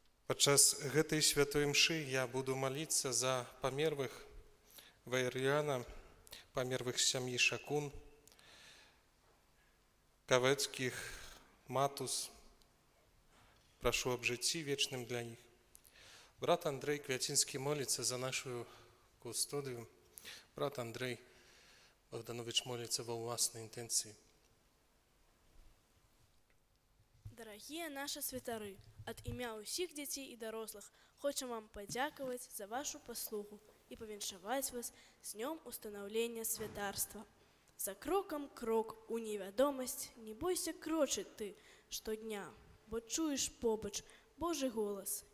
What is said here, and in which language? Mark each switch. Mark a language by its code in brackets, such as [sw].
[be] Падчас гэтай святой мшы я буду маліцца за памерлых Ваер'яна, памерлых з сям'і Шакун, Кавэцкіх, Матус. Прашу аб жыцці вечным для іх. Брат Андрей Квяцінскі моліцца за нашу кустодыю. [ru] Брат Андрей Богданович молится во властной интенции. [be] Дорогие наши святары, от імя усіх дзяцей і дарослых хочам вам падзякаваць за вашу паслугу і павіншаваць вас з днём устанаўлення святарства. За крокам крок у невядомасць, не бойся крочыць ты штодня, бо чуеш побач Божий голас.